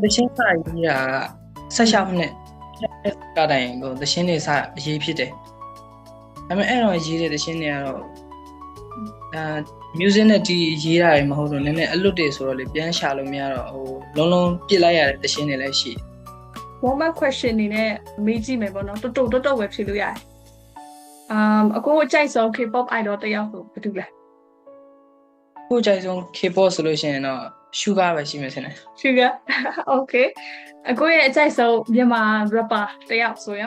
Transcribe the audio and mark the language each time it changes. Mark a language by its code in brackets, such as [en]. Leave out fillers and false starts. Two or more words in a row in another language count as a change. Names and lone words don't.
[my] ဟိုတရှင်းစာရေးတာက16မိနစ်ကတိုင်းဟိုတရှင်းနေစာရေးဖြစ်တယ်ဒါပေမဲ့အဲ့တော့ရေးတဲ့တရှင်းတွေကတော့music နဲ့ဒီရေးတာတွေမဟုတ်တော့နည်းနည်းအလွတ်တွေဆိုတော့လေပြန်ရှာလို့မရတော့ဟိုလုံးလုံးပြစ်လိုက်ရတဲ့တရှင်းတွေလည်းရှိ [en] warm up question [my] နေနဲ့မေးကြည့်မယ်ပေါ့နော်တော်ပဲဖြေလို့ရတယ်အခုအကြိုက်ဆုံး K-pop idol တယောက်ဆိုဘာတူလဲ ခုကြိုက်ဆုံး K-pop ဆိုလို့ရှိရင်တော့ Sugar ပဲရှိမယ်ထင်တယ် Sugar okay အခုရဲ့အကြိုက်ဆုံးမြန်မာ rapper တယောက်ဆိုရော